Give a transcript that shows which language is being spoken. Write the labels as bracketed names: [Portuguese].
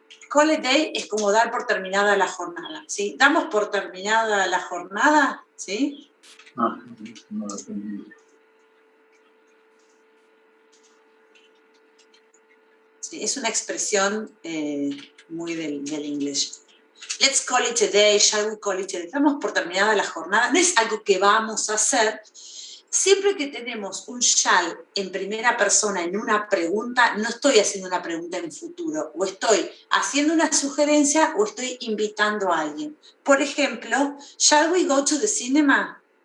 [English] Call a day [Spanish] es como dar por terminada la jornada, ¿sí? ¿Damos por terminada la jornada? ¿Sí? No lo entendí. Sí, es una expresión muy del inglés. [English] let's call it a day, shall we call it a day. [Spanish] Estamos por terminada la jornada, no es algo que vamos a hacer. Siempre que tenemos un shall en primera persona en una pregunta, no estoy haciendo una pregunta en futuro, o estoy haciendo una sugerencia o estoy invitando a alguien. Por ejemplo, [English] shall we go to the cinema?